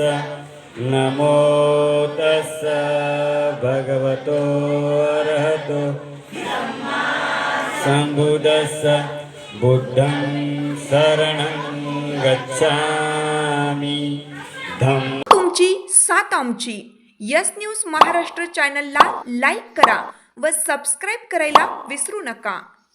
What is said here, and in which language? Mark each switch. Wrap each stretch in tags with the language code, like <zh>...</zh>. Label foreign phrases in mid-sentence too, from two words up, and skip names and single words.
<pi>नमो तस्स भगवतो अरहतो सम्बुद्धस्स. बुद्धं शरणं गच्छामि. धम्मं</pi> <mr>तुमची साथ आमची. यस न्यूज महाराष्ट्र चॅनलला लाईक करा व सबस्क्राईब करायला विसरू नका.</mr>